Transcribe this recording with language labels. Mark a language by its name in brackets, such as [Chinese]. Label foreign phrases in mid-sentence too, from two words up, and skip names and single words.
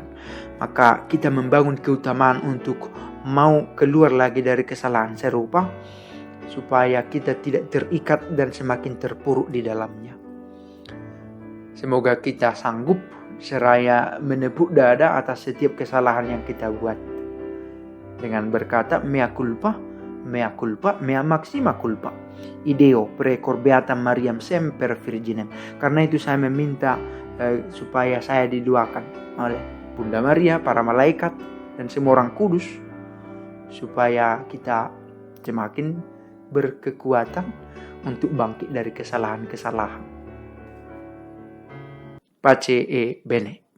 [Indonesian] Maka kita membangun keutamaan untuk mau keluar lagi dari kesalahan serupa, supaya kita tidak terikat dan semakin terpuruk di dalamnya. Semoga kita sanggup seraya menepuk dada atas setiap kesalahan yang kita buat. Dengan berkata, [Latin] mea culpa, mea maxima culpa. Ideo precor beatam Mariam semper virginem. [Indonesian] Karena itu saya meminta supaya saya didoakan oleh Bunda Maria, para malaikat, dan semua orang kudus. Supaya kita semakin berkekuatan untuk bangkit dari kesalahan-kesalahan. [Italian] Pace e bene.